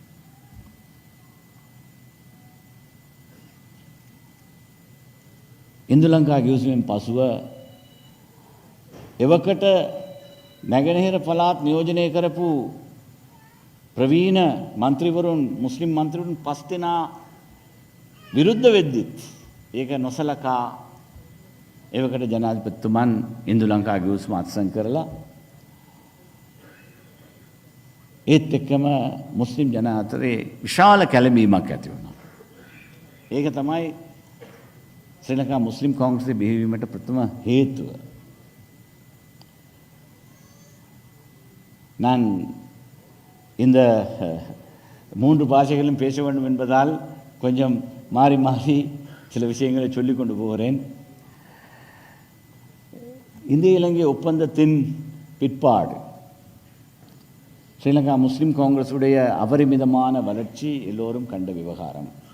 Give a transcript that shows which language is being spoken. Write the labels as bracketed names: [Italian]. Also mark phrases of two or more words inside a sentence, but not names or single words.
[Sinhala] ඉන්දු ලංකා ගිවිසුමෙන් පසුව එවකට නැගෙනහිර පළාත් නියෝජනය කරපු ප්‍රවීණ මන්ත්‍රීවරුන් මුස්ලිම් මන්ත්‍රීවරුන් 5 දෙනා විරුද්ධ වෙද්දිත් ඒක නොසලකා එවකට ජනාධිපතිතුමන් ඉන්දු ලංකාවේ ගිවිසුම අත්සන් කරලා ඒත් එක්කම මුස්ලිම් ජනයා අතරේ විශාල කැළඹීමක් ඇති වුණා. ඒක තමයි ශ්‍රී ලංකා මුස්ලිම් කාංග්‍රසයේ බිහිවීමට ප්‍රථම හේතුව. [Tamil] நான் இந்த 3 பாஷைகளும் பேச வேண்டும் என்பதால் கொஞ்சம் மாறி மாறி சில விஷயங்களை சொல்லிக் கொண்டு போகிறேன். இந்திய இலங்கை ஒப்பந்தத்தின் பிற்பாடு ஸ்ரீலங்கா முஸ்லிம் காங்கிரஸுடைய அபரிமிதமான வளர்ச்சி எல்லோரும் கண்ட விவகாரம்.